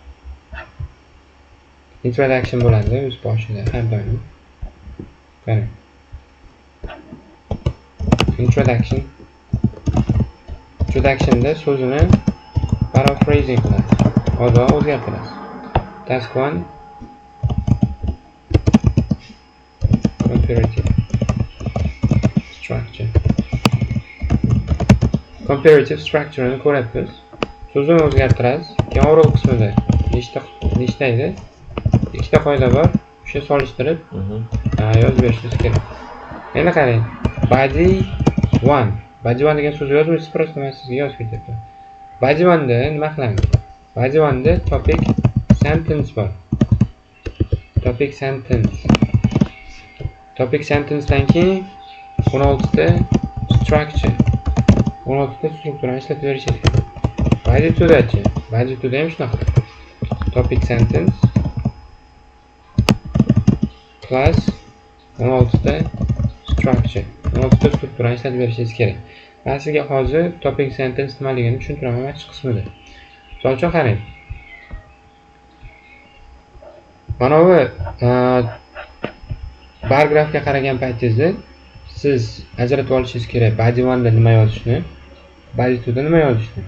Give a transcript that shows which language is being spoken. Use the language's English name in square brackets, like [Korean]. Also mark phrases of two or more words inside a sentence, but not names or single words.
[Uzbek] Introduction bo'ladi o'z boshida har doim. Qarang. Introductionda so'zini paraphrasing qilasiz. Hozir o'zgartirasiz. [English] Task 1 comparative structure. Comparative structure [Uzbek] ni ko'rasiz. So'zini o'zgartirasiz. Keyin oral qismida nechta edi? Ikkita qoida bor. O'sha solishtirib yozib berishingiz kerak. Endi qarang. Body 1. Body 1 degan so'zni yozmaysiz, просто men sizga yozib ketaman. Body 1 da nima qilamiz? Body 1 da [English] topic sentence [Uzbek] bor. [English] Topic sentence [Uzbek] dan keyin 16 ta structure. 16 ta strukturani ishlatib berishingiz kerak. Body 2 dachi. Body 2 da ham shunaqa. [English] Topic sentence plus 16 ta structure. [Uzbek] oltita strukturani ishlatib berishingiz kerak. Men sizga hozir [English] topic sentence [Uzbek] nimaligini tushuntiraman machiq qismida. Misol uchun qarang. Mana bu [English] bar grafga [Uzbek] qaragan paytingizda siz ajratib olishingiz kerak body 1 da nima yozishni, body 2 da nima yozishni.